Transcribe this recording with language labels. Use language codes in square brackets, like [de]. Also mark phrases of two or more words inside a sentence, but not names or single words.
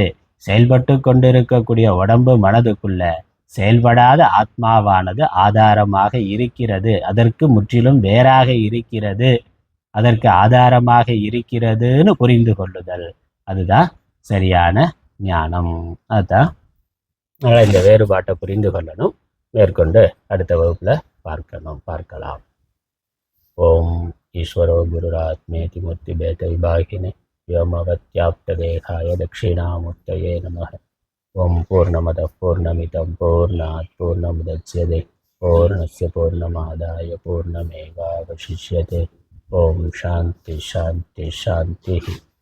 [ta] செயல்பட்டு கொண்டிருக்கக்கூடிய உடம்பு மனதுக்குள்ள செயல்படாத ஆத்மாவானது ஆதாரமாக இருக்கிறது, அதற்கு முற்றிலும் வேறாக இருக்கிறது, அதற்கு ஆதாரமாக இருக்கிறதுன்னு புரிந்து கொள்ளுதல். அதுதான் சரியான ஞானம். அதுதான் இந்த வேறுபாட்டை புரிந்து கொள்ளணும். மேற்கொண்டு அடுத்த வகுப்புல பார்க்கலாம். [sa] ओम् ईश्वरो गुरुरात्मेति मूर्ति भेद विभागिने व्योमवत्याप्तदेहाय दक्षिणामूर्तये नमः. ओम पूर्णमदः पूर्णमिदं पूर्णात् पूर्णमुदच्यते पूर्णस्य पूर्णमादाय पूर्णमेवावशिष्यते. ओम शांति शांति शांति.